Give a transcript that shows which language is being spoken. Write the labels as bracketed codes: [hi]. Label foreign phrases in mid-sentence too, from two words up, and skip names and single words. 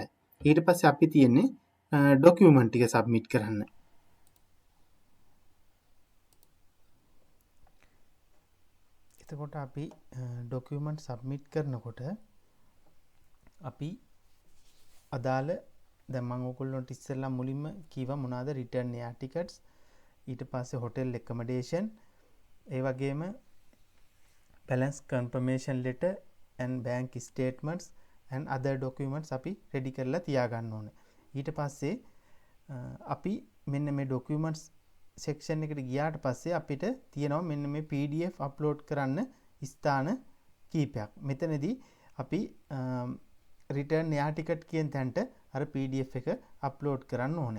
[si] ඊට පස්සේ අපි තියෙන්නේ document ටික submit කරන්න. එතකොට අපි document submit කරනකොට අපි අදාළ දැන් මම ඔයගොල්ලන්ට ඉස්සෙල්ලා මුලින්ම කීවා මොනවාද [en] return air tickets [si] ඊට පස්සේ [en] hotel accommodation [si] ඒ වගේම [en] balance confirmation letter and bank statements and other documents [si] අපි ready කරලා තියාගන්න ඕනේ. ඊට පස්සේ අපි මෙන්න මේ [en] documents section [si] එකට ගියාට පස්සේ අපිට තියෙනවා මෙන්න මේ [en] PDF upload [si] කරන්න ස්ථාන කීපයක්. මෙතනදී අපි [en] return air ticket [si] කියන තැනට අර PDF එක upload කරන්න ඕනේ.